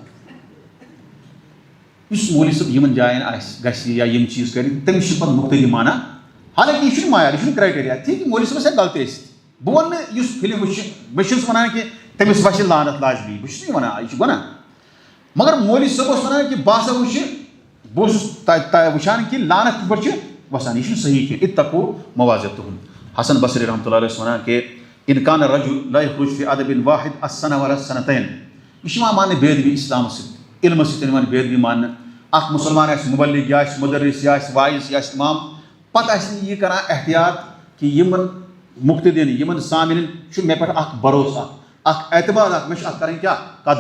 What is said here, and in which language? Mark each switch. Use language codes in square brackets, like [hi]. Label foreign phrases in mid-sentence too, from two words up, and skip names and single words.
[ks] یُس مولوی صٲب یِمن جاین آسہِ گژھِ یا یِم چیٖز کَرِ تٔمِس چھِ پَتہٕ مُقتدی مانان حالانکہِ یہِ چھُنہٕ معیار یہِ چھُنہٕ کرٛایٹیریا ٹھیٖک مولوی صٲبَس ہیٚکہِ غلطی ٲسِتھ بہٕ وَنہٕ نہٕ یُس فِلم وٕچھِ بہٕ چھُس وَنان کہِ تٔمِس وَسہِ لعنت لازمی بہٕ چھُس نہٕ یہِ وَنان یہِ چھُ گۄناہ مگر مولوی صٲب اوس وَنان کہِ بہٕ ہسا وٕچھِ بہٕ اوسُس تَتہِ وٕچھان کہِ لعنت کِتھ پٲٹھۍ چھِ وَسان یہِ چھُنہٕ صحیح کینٛہہ [ar] اتقو مواضعتہم [ks] حسن بصری [ar] رحمتہ اللہ علیہ [ks] ٲسۍ وَنان کہِ [ar] ان کان الرجل لا یخرج فی ادب واحد السنہ ولا السنتین. [ks] یہ چھِ یِوان ماننہٕ بے ادبی اسلام سۭتۍ علمہٕ سۭتۍ یِوان بے ادبی ماننہٕ. اکھ مُسلمان آسہِ مُبلِغ یا آسہِ مُدرِس یا آسہِ وائز یا آسہِ امام, پتہٕ آسہِ نہٕ یہِ کران احتیاط کہ یِمن مُقتدین یِمن سامعیٖنن چھُ مےٚ پٮ۪ٹھ اکھ بروسہٕ اکھ اعتماد اکھ مےٚ چھِ اتھ کرٕنۍ کیٛاہ قدر.